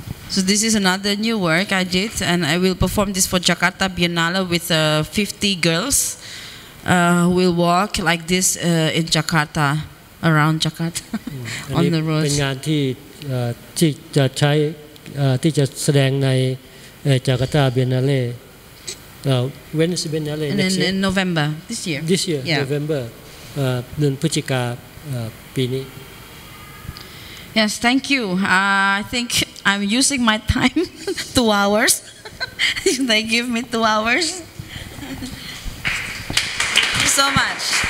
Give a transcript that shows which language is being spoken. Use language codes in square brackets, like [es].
[en] So this is another new work I did, and I will perform this for Jakarta Biennale with 50 girls who will walk like this in Jakarta, around Jakarta, on the roads. [th] เป็นงานที่จะใช้ที่จะแสดงในJakarta Biennale. [en] When is Biennale next year? In November this year. This year, yeah. [th] November. เดือนพฤศจิกาปีนี้ [en] Yes, thank you. I think I'm using my time 2 hours. They give me 2 hours. Thank you so much.